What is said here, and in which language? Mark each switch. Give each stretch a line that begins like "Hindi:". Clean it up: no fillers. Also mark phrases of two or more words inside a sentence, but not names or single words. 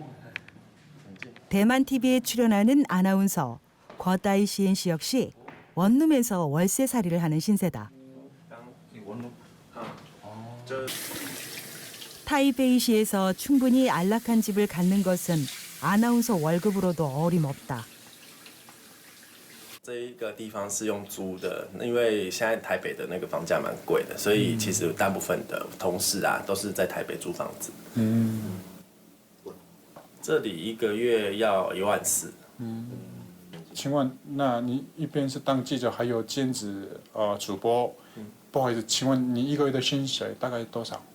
Korean: 대만 TV에 출연하는 아나운서 거다이시엔 씨 역시 원룸에서 월세살이를 하는 신세다. 타이베이시에서 충분히 안락한 집을 갖는 것은 아나운서 월급으로도 어림없다.
Chinese: 这一个地方是用租的，因为现在台北的那个房价蛮贵的，所以其实大部分的同事啊都是在台北租房子。这里一个月要14000。请问，那你一边是当记者，还有兼职主播，不好意思，请问你一个月的薪水大概多少？